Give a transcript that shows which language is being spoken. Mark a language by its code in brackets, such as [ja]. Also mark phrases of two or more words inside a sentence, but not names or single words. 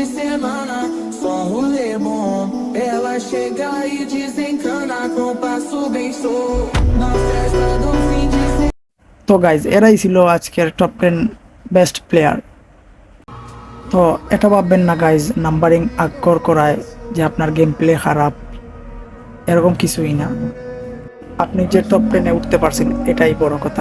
[pt] semana, só rolê bom. Ela chega e desencana com passo bem solto. Na festa do fim de semana. [bn] তো গাইজ এরাই ছিল আজকের [en] top 10 best player. [bn] তো এটা ভাববেন না গাইজ নাম্বারিং আক্কর করায় যে আপনার [en] game play [bn] খারাপ, এরকম কিছুই না। আপনি যে টপ 10-এ উঠতে পারছেন এটাই বড় কথা।